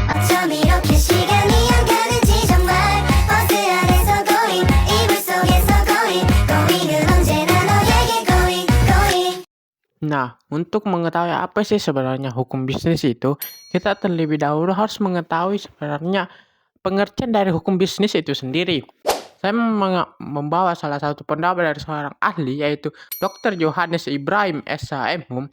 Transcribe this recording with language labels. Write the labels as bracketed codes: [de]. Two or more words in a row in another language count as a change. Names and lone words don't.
[ko] 좀 이렇게 시간이 안 가는지 정말 버스 안에서 going 이불 속에서 going 은 언제나 너에게 going. [id] Nah, untuk mengetahui apa sih sebenarnya hukum bisnis itu, kita terlebih dahulu harus mengetahui sebenarnya pengertian dari hukum bisnis itu sendiri. Saya membawa salah satu pendapat dari seorang ahli, yaitu Dr. Johannes Ibrahim SHM.